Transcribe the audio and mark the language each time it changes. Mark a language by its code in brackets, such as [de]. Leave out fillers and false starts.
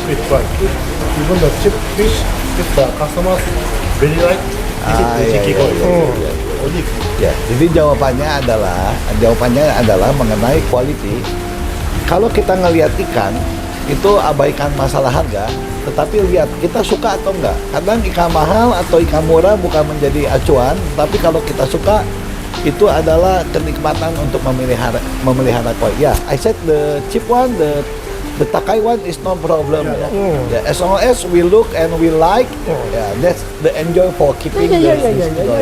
[en] It's like even the cheap fish, if the customers really like, this is [id] Ya, jadi jawabannya adalah mengenai quality. Kalau kita ngelihat ikan itu abaikan masalah harga, tetapi lihat kita suka atau enggak. Kadang ikan mahal atau ikan murah bukan menjadi acuan, tapi kalau kita suka itu adalah kenikmatan untuk memelihara koi. [en] Ya, I said the cheap one, the Takai one is no problem. Yeah, as long as we look and we like, that's the enjoy for keeping the koi.